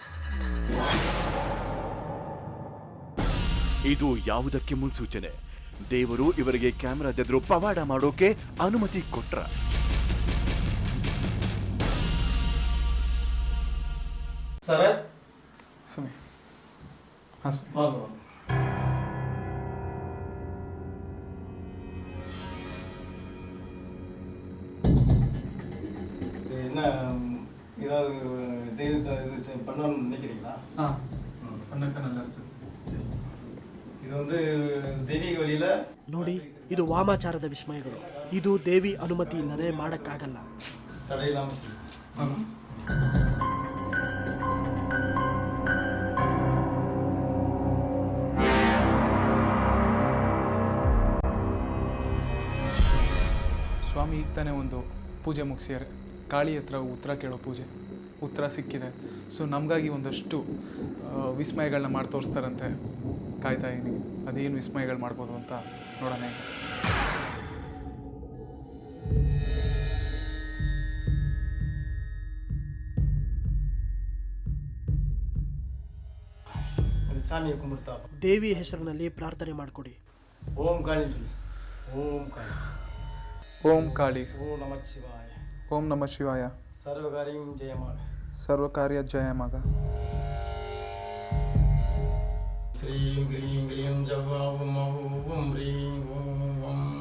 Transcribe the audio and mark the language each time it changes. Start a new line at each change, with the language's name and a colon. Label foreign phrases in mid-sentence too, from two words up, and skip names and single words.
Kannada: ಇದು ಯಾವುದಕ್ಕೆ ಮುನ್ಸೂಚನೆ? ದೇವರು ಇವರಿಗೆ ಕ್ಯಾಮೆರಾದೆದುರು ಪವಾಡ ಮಾಡೋಕೆ ಅನುಮತಿ ಕೊಟ್ರ? ಸರ್ ಸುಮ್ಮನೆ
Tamil: என்ன ஏதாவது தெய்வத்தை இது பண்ணணும்னு நினைக்கிறீங்களா? இது வந்து தெய்வீக வழியில
Kannada: ನೋಡಿ, ಇದು ವಾಮಾಚಾರದ ವಿಸ್ಮಯಗಳು. ಇದು ದೇವಿ ಅನುಮತಿ ಇಲ್ಲದೆ ಮಾಡಕ್ಕಾಗಲ್ಲ.
Tamil: தடையில்லாம செய்யும்.
Kannada: ಸ್ವಾಮಿ ಈಗ ತಾನೇ ಒಂದು ಪೂಜೆ ಮುಗಿಸಿದ್ದಾರೆ. ಕಾಳಿ ಹತ್ರ ಉತ್ತರ ಕೇಳೋ ಪೂಜೆ ಉತ್ತರ ಸಿಕ್ಕಿದೆ. ಸೊ ನಮಗಾಗಿ ಒಂದಷ್ಟು ವಿಸ್ಮಯಗಳನ್ನ ಮಾಡಿ ತೋರಿಸ್ತಾರಂತೆ. ಕಾಯ್ತಾ ಇದ್ದೀನಿ, ಅದೇನು ವಿಸ್ಮಯಗಳು ಮಾಡ್ಬೋದು ಅಂತ ನೋಡೋಣ.
Tamil: சாமியை கும்பிடுத்தா
Kannada: ದೇವಿ ಹೆಸರಿನಲ್ಲಿ ಪ್ರಾರ್ಥನೆ ಮಾಡಿಕೊಡಿ.
Sanskrit: ಓಂ ಕಾಳಿ, ಓಂ ಕಾಳಿ, ಓಂ ಕಾಳಿ, ಓಂ ನಮಃ ಶಿವಾಯ, ಓಂ ನಮಃ ಶಿವಾಯ,
Kannada: ಸರ್ವಕಾರ್ಯಂ ಜಯಮಾಗ, ಸರ್ವಕಾರ್ಯ ಜಯಮಾಗ.
Sanskrit: ಶ್ರೀಂ ಗ್ರೀಂ ಗ್ರೀಂ ಜವ್ವಾ ಓಂ ಓಂ ಹ್ರೀಂ ಓಂ.